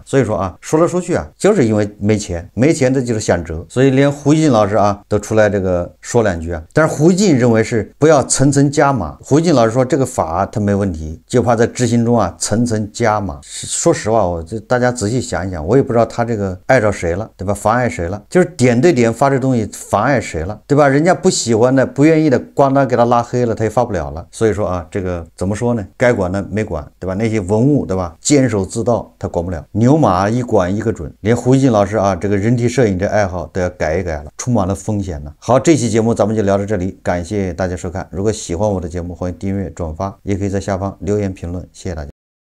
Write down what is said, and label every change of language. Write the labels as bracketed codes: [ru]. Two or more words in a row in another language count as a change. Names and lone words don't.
[zh] 所以說啊，說來說去啊，就是因為沒錢，沒錢的就是想賈，所以連胡一靜老師啊都出來這個說兩句啊。但是胡一靜認為是不要層層加碼。胡一靜老師說這個法他沒問題，就怕在執行中啊層層加碼。說實話，我這大家仔細想一想，我也不知道他這個礙着誰了，對吧？妨礙誰了？就是點對點發這東西妨礙誰了，對吧？人家不喜歡的、不願意的，光他給他拉黑了，他也發不了了。所以說啊，這個怎麼說呢？該管的沒管，對吧？那些文物，對吧？監守自盜，他管不了。牛馬一管一個準，連胡一靜老師啊，這個人體攝影這愛好都要改一改了，充滿了風險呢。好，這期節目咱們就聊到這裡，感謝大家收看。如果喜歡我的節目，歡迎訂閱、轉發，也可以在下方留言評論。謝謝大家。